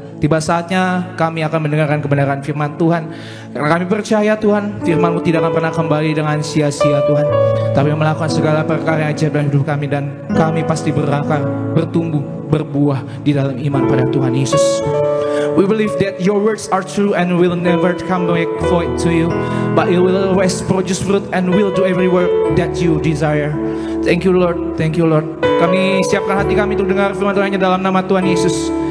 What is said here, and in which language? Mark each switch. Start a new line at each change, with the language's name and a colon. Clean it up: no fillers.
Indonesian: Tiba saatnya kami akan mendengarkan kebenaran firman Tuhan. Karena kami percaya Tuhan, firman-Mu tidak akan pernah kembali dengan sia-sia Tuhan, tapi melakukan segala perkara yang ajaib dalam hidup kami. Dan kami pasti berakar, bertumbuh, berbuah di dalam iman pada Tuhan Yesus.
English: We believe that your words are true and will never come back void to you, but it will always produce fruit and will do every work that you desire. Thank you Lord, thank you Lord.
Indonesian: Kami siapkan hati kami untuk dengar firman Tuhan dalam nama Tuhan Yesus.